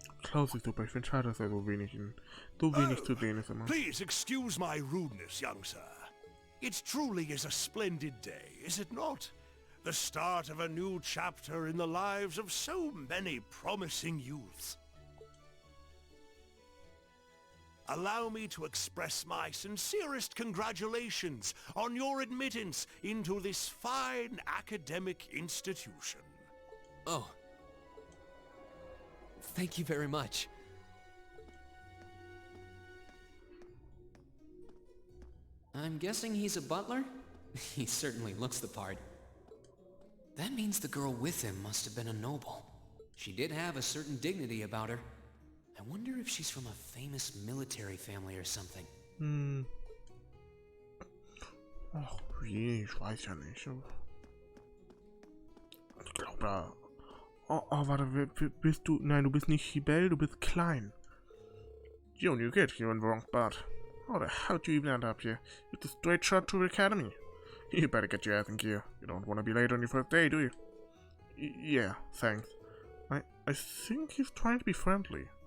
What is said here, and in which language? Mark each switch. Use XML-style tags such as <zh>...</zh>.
<de>Klaus ist super. Ich finde schade, dass er so wenig zu sehen ist immer.</de> <en>Please excuse my rudeness, young sir. It truly is a splendid day, is it not? The start of a new chapter in the lives of so many promising youths. Allow me to express my sincerest congratulations on your admittance into this fine academic institution. Oh. Thank you very much. I'm guessing he's a butler? He certainly looks the part. That means the girl with him must have been a noble. She did have a certain dignity about her. I wonder if she's from a famous military family or something.</en> <de>Ach, je, ich weiß ja nicht. Ich glaube da... Oh, warte, bist du... Nein, du bist nicht Chibel, du bist klein.</de> <en>You new kid, you're in the wrong spot. How the hell do you even end up here? It's a straight shot to the academy. You better get your ass in gear. You don't want to be late on your first day, do you? Yeah, thanks. I think he's trying to be friendly.</en>